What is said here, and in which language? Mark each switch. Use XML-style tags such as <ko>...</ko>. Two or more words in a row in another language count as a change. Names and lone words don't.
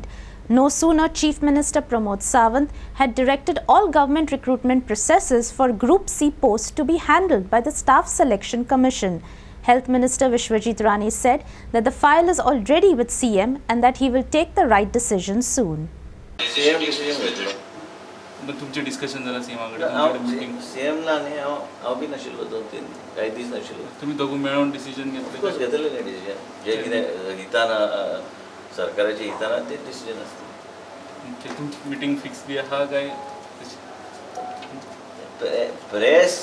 <en>No sooner Chief Minister Pramod Sawant had directed all government recruitment processes for Group C posts to be handled by the Staff Selection Commission. Health Minister Vishwajit Rane said that the file is already with CM and that he will take the right decision soon.</en> <kok>CM decision घेतलो.</kok> <mr>मग तुमचे डिस्कशन झालं सीमाकडे तुमच्याकडे मीटिंग</mr> <kok>CM ला न्ही हांव बी नाशिल्लो 2-3 काही दीस नाशिल्लो.</kok> <mr>तुम्ही दोघं मेळून डिसिजन ऑफकोर्स घेतले</mr> <kok>घेतलेलें न्ही डिसिजन जे कितें हिताना सरकाराच्या हिताना तेच डिसिजन आसता. तुमची मीटिंग फिक्स बी आहा काय प्रेस</kok>